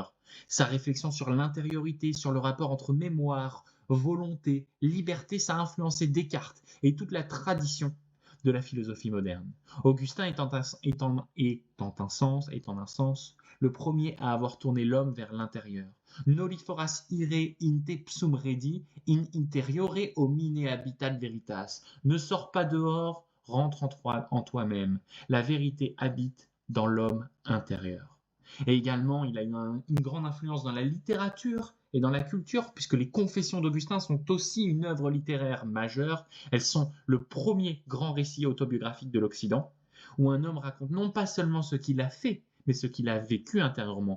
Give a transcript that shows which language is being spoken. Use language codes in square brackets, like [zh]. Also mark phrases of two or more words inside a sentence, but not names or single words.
[fr] Sa réflexion sur l'intériorité, sur le rapport entre mémoire, volonté, liberté, ça a influencé Descartes et toute la tradition de la philosophie moderne. Augustin étant un sens, le premier à avoir tourné l'homme vers l'intérieur. [la] Noli foras ire in te psum redi, in interiore homine habitat veritas. [fr] Ne sors pas dehors, rentre en toi-même. La vérité habite dans l'homme intérieur. Et également, il a eu une grande influence dans la littérature et dans la culture, puisque les Confessions d'Augustin sont aussi une œuvre littéraire majeure. Elles sont le premier grand récit autobiographique de l'Occident, où un homme raconte non pas seulement ce qu'il a fait, mais ce qu'il a vécu intérieurement.